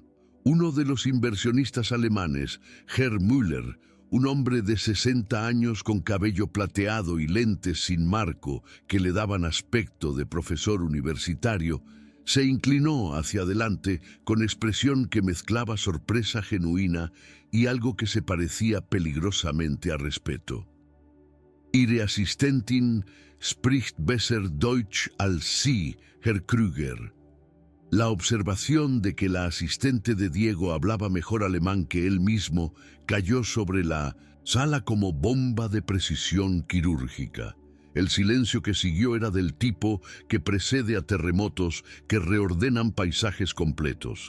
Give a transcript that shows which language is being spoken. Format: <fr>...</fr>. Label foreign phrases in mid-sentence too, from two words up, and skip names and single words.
<es>Uno de los inversionistas alemanes,</es> <de>Herr Müller,</de> <es>un hombre de 60 años con cabello plateado y lentes sin marco que le daban aspecto de profesor universitario, se inclinó hacia adelante con expresión que mezclaba sorpresa genuina y algo que se parecía peligrosamente a respeto.</es> <de>Ihre Assistentin spricht besser Deutsch als Sie, Herr Kruger.</de> <es>La observación de que la asistente de Diego hablaba mejor alemán que él mismo cayó sobre la sala como bomba de precisión quirúrgica. El silencio que siguió era del tipo que precede a terremotos que reordenan paisajes completos.</es>